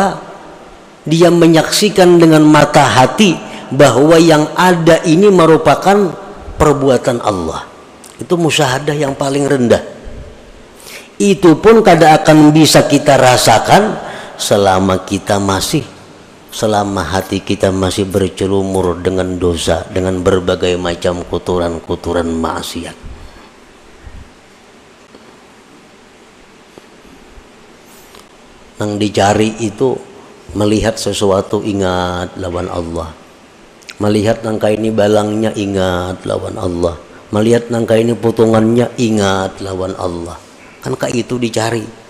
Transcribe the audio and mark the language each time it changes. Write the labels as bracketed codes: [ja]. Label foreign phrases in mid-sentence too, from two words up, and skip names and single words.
[id] Dia menyaksikan dengan mata hati bahwa yang ada ini merupakan perbuatan Allah. Itu musyahadah yang paling rendah. Itu pun kada akan bisa kita rasakan selama hati kita masih bercelumur dengan dosa, dengan berbagai macam kotoran-kotoran maksiat. [bjn] Nang dicari itu melihat sesuatu ingat lawan Allah, melihat nangka ini balangnya ingat lawan Allah, melihat nangka ini potongannya ingat lawan Allah, kan kayak itu dicari.